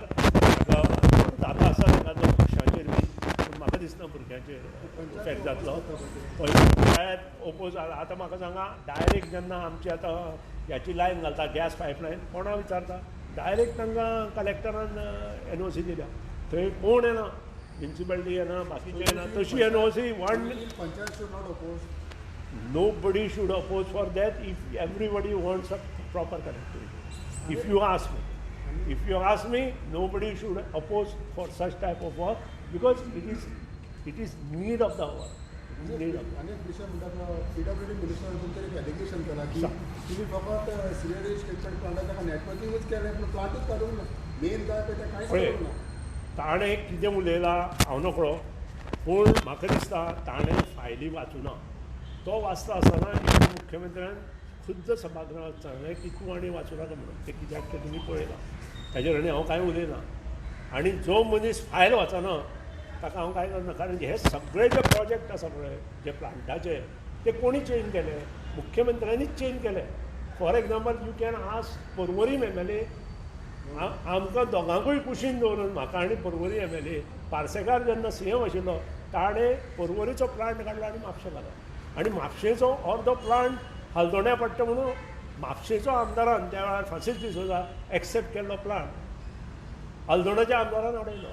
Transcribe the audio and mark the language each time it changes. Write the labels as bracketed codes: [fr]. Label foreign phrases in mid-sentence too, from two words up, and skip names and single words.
[kok] जाता आसा एखादो पक्षाचेर बी पूण म्हाका दिसना भुरग्यांचेर इफेक्ट जातलो. पंचायत ओपोज आतां म्हाका सांगा डायरेक्ट जेन्ना आमची आतां ह्याची लायन घालता [en] gas pipeline [kok] कोणा विचारता डायरेक्ट तांकां कलेक्टरान NOC दिल्या. थंय कोण येना म्युन्सिपालिटी येना बाकीचे येना तशी NOC [en] वन nobody should oppose for that if everybody wants a proper connectivity. If you ask me, nobody should oppose for such type of work because it is need of the hour. [kok] अनेक विषय म्हणतात PWD मिनिस्टरांतून तरी एलिगेशन केला की तुम्ही फकत [en] selected statement [kok] प्लांटाचा नेटवर्किंगच केलें पूण प्लांटूच काडूंक ना. मेन जाय पळय तें कांयच करूंक ना. ताणें कितें उलयलां हांव नकळो पूण म्हाका दिसता ताणें फायली वाचूना. तो वाचता आसतना मुख्यमंत्र्यान खुद्द सभागृहांत सांगलें की तूं आनी वाचूं नाका म्हणून तें कित्याक तें तुमी पळयलां ताजेर आनी हांव कांय उलयना. आनी जो मनीस फायल वाचना ताका हांव कांय करना कारण हे सगळे जे प्रोजेक्ट आसा पळय जे प्लांटाचे ते कोणी चेंज केले मुख्यमंत्र्यांनीच चेंज केले. [en] for example you can ask Porvorim MLA [kok] आमकां दोगांकूय कुशीन दवरून म्हाका आनी पर्वरी MLA पार्सेकार जेन्ना CM आशिल्लो ताणें पर्वरीचो प्लांट काडलो आनी म्हापशें घालो आनी म्हापशेचो अर्दो प्लांट हलदोण्या पडटा म्हणून म्हापशेचो आमदारान त्या वेळार फ्रांसीस डिसोजा एक्सेप्ट केल्लो प्लांट हलदोण्याच्या आमदारान हाडयलो.